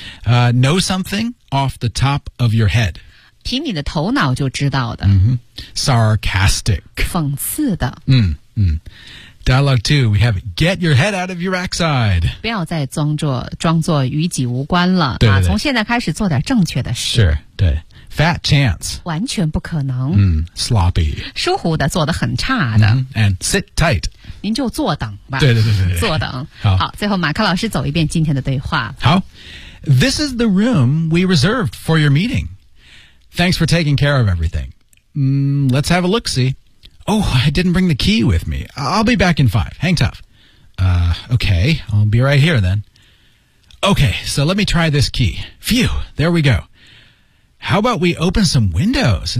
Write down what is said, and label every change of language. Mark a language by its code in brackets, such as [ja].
[en] Know something off the top of your head [zh] 凭你的头脑就知道的、 [en] mm-hmm. sarcastic [zh] 讽刺的 [en] 嗯嗯Dialogue 2, we have get your head out of your backside. [zh] 不要再装作与己无关了。对对对、啊、从现在开始做点正确的事。 [en] Sure, 对。Fat chance. [zh] 完全不可能。 [en] 嗯 sloppy. [zh] 疏忽的做得很差的。 [en] Mm-hmm. And sit tight. [zh] 您就坐等吧。对对对对。坐等。好。好最后马克老师走一遍今天的对话。好。 [en] This is the room we reserved for your meeting. Thanks for taking care of everything. Let's have a look-see. Oh, I didn't bring the key with me. I'll be back in 5. Hang tough. Okay, I'll be right here then. Okay, so let me try this key. Phew, there we go. How about we open some windows?